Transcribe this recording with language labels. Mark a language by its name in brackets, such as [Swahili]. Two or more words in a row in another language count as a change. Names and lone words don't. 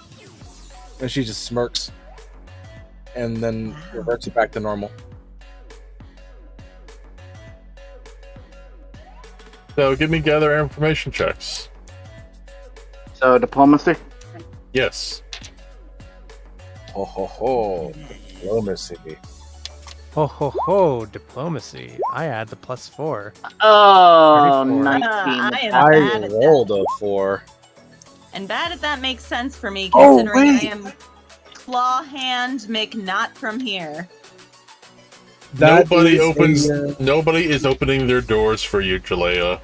[English] And she just smirks and then reverts it back to normal. So give me gather information checks. So, diplomacy? Yes. Ho ho ho. Diplomacy. Ho ho ho, diplomacy. I add the +4. Oh, 34. 19. I am I bad at rolled that. a 4. And bad at that makes sense for me, Oh, considering wait. I am claw hand, make not from here. Nobody is opening their doors for you, Jaleyah.